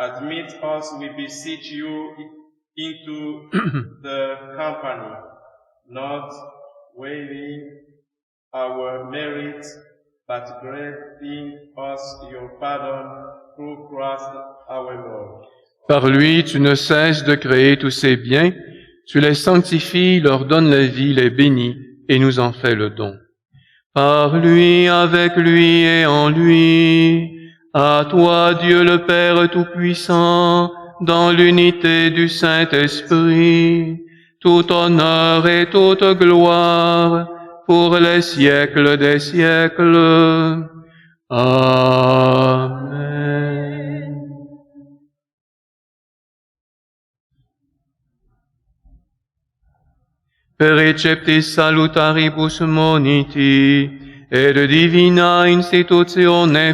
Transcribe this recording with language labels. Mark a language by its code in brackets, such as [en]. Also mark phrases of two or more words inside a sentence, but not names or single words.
[en] Admit us, we beseech you, into the company, not weighing our merit, but granting us your pardon through Christ our Lord. [fr] Par lui, tu ne cesses de créer tous ces biens, tu les sanctifies, leur donnes la vie, les bénis, et nous en fais le don. Par lui, avec lui et en lui, à toi, Dieu le Père Tout-Puissant, dans l'unité du Saint-Esprit, tout honneur et toute gloire, pour les siècles des siècles. Amen. [la] Perceptis salutaribus moniti, et de divina institutione